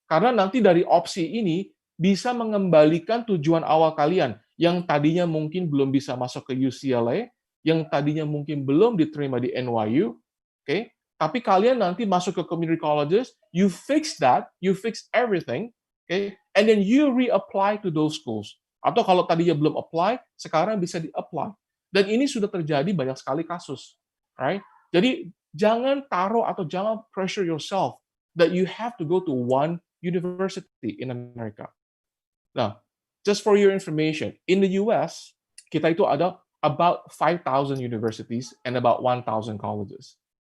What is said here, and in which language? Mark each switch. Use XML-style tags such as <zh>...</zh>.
<id>Karena nanti dari opsi ini bisa mengembalikan tujuan awal kalian yang tadinya mungkin belum bisa masuk ke UCLA, yang tadinya mungkin belum diterima di NYU, okay? Tapi kalian nanti masuk ke</id> <en>community colleges, you fix that, you fix everything, okay? And then you reapply to those schools.</en> <id>Atau kalau tadinya belum apply, sekarang bisa di-apply. Dan ini sudah terjadi banyak sekali kasus, right? Jadi jangan taruh atau jangan</id> <en>pressure yourself that you have to go to one university in America. Nah, just for your information, in the US,</en> <id>kita itu ada</id> <en>about 5,000 universities and about 1,000 colleges.</en>